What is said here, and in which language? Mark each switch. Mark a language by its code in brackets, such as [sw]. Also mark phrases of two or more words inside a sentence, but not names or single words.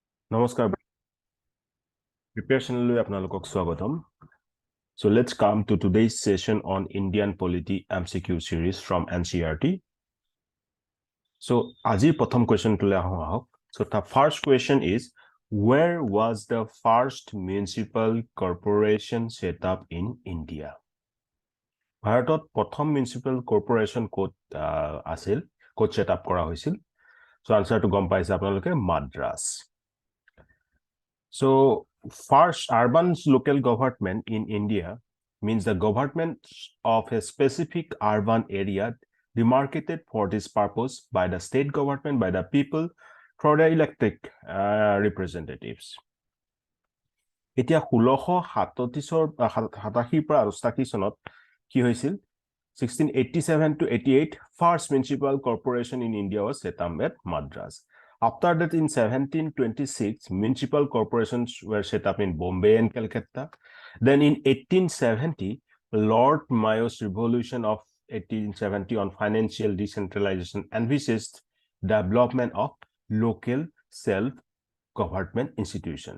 [as] Namaskar. Preparation লৈ আপোনালোকক স্বাগতম. [en] So let's come to today's session on Indian Polity MCQ series from NCERT. [as] So আজিৰ প্ৰথম question তুলে আহক. [en] So the first question is, where was the first municipal corporation set up in India? [as] ভাৰতত প্ৰথম [en] municipal corporation [as] ক'ত আছিল, ক'ত [en] set up [as] কৰা হৈছিল? [en] So answer to [as] গম পাইছে আপোনালোকে Madras. [en] So first, urban local government in India means the government of a specific urban area demarcated for this purpose by the state government, by the people, through the elected representatives. [as] এতিয়া 1687 পৰা 88 চনত কি হৈছিল [en] 1687 to 88 first municipal corporation in India was set up at Madras. After that, in 1726, municipal corporations were set up in Bombay and Calcutta. Then in 1870, Lord Mayo's revolution of 1870 on financial decentralization envisaged development of local self-government institutions.